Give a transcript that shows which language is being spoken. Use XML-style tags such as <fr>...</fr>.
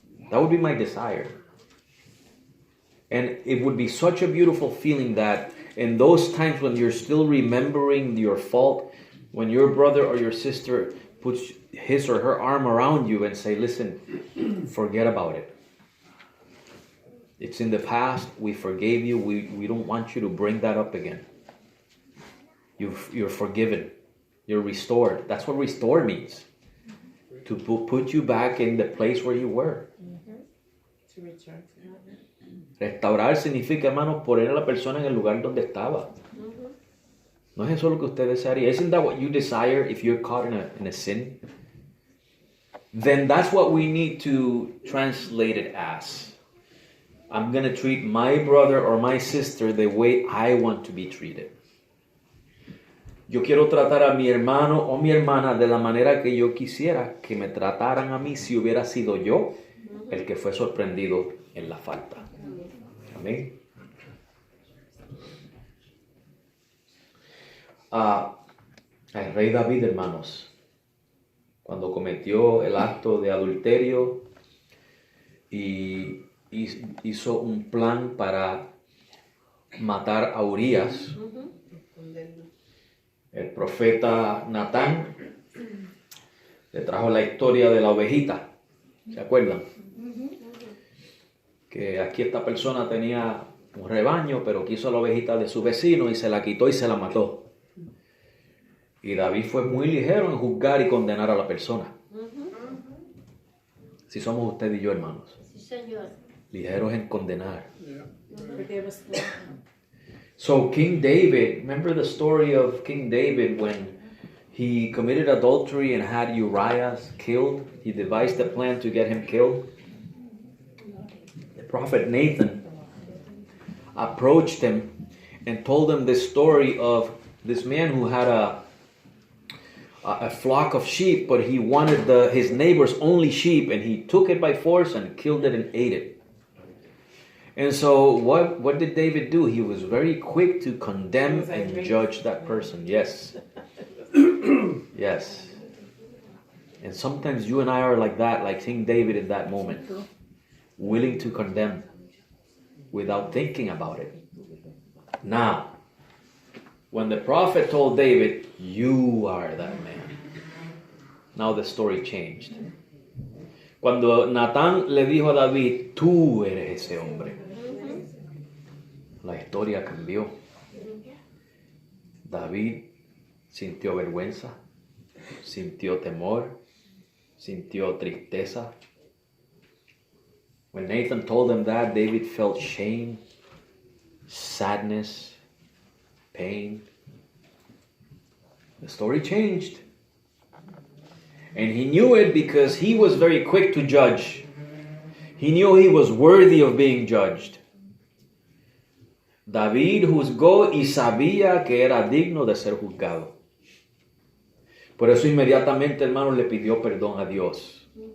<en>That would be my desire. And it would be such a beautiful feeling that in those times when you're still remembering your fault, when your brother or your sister puts his or her arm around you and say, listen, forget about it. It's in the past. We forgave you. We don't want you to bring that up again. You're forgiven. You're restored. That's what restore means. To put you back in the place where you were. To return to that.</en> <es>Restaurar significa, hermanos, poner a la persona en el lugar donde estaba. ¿No es eso lo que usted desearía?</es> <en>Isn't that what you desire if you're caught in a sin? Then that's what we need to translate it as. I'm going to treat my brother or my sister the way I want to be treated.</en> <es>Yo quiero tratar a mi hermano o mi hermana de la manera que yo quisiera que me trataran a mí si hubiera sido yo el que fue sorprendido en la falta. Amén. El rey David, hermanos, cuando cometió el acto de adulterio y hizo un plan para matar a Urías, el profeta Natán Le trajo la historia de la ovejita. ¿Se acuerdan? Que aquí esta persona tenía un rebaño, pero quiso la ovejita de su vecino y se la quitó y se la mató. Y David fue muy ligero en juzgar y condenar a la persona. Si somos usted y yo, hermanos. Sí, Señor. Ligeros en condenar.</es> <en>Forgive us, Lord. So King David, remember the story of King David when he committed adultery and had Uriah killed? He devised a plan to get him killed. The prophet Nathan approached him and told him this story of this man who had a flock of sheep, but he wanted his neighbor's only sheep, and he took it by force and killed it and ate it. And so what did David do? He was very quick to condemn and judge that person. Yes. Yes. And sometimes you and I are like that, like King David in that moment, willing to condemn without thinking about it. Now, when the prophet told David, "You are that man," now the story changed.</en> <es>Cuando Natán le dijo a David, "Tú eres ese hombre," la historia cambió. David sintió vergüenza, sintió temor, sintió tristeza.</es> <en>When Nathan told him that, David felt shame, sadness, pain. The story changed. And he knew it because he was very quick to judge. He knew he was worthy of being judged.</en> <es>David juzgó y sabía que era digno de ser juzgado. Por eso inmediatamente, hermanos, le pidió perdón a Dios.</es>